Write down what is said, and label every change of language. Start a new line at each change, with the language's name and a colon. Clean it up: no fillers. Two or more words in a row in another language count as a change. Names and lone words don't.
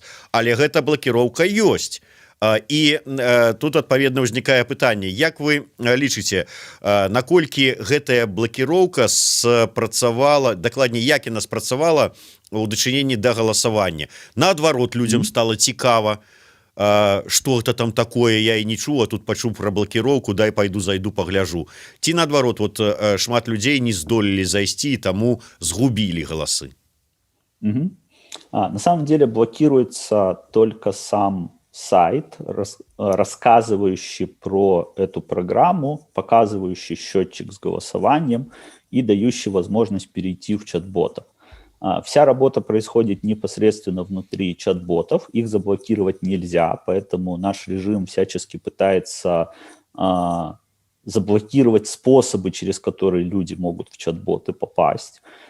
Belarusian: Але гэта блакіроўка ёсць. І тут адпаведна ўзнікае пытанне, як вы лічыце, наколькі гэтая блакіроўка спрацавала, дакладней, як яна спрацавала у дачыненні да галасавання? Наадварот, людзям стала цікава, што гэта там такое, я і не чуў, а тут пачуў пра блакіроўку, дай пайду зайду пагляжу. Ці наадварот, вот шмат людзей не здолелі зайсці і таму згубілі галасы?
Russian: На самом деле блокируется только сам сайт, рассказывающий про эту программу, показывающий счетчик с голосованием и дающий возможность перейти в чат-ботов. Вся работа происходит непосредственно внутри чат-ботов, их заблокировать нельзя, поэтому наш режим всячески пытается заблокировать способы, через которые люди могут в чат-боты попасть.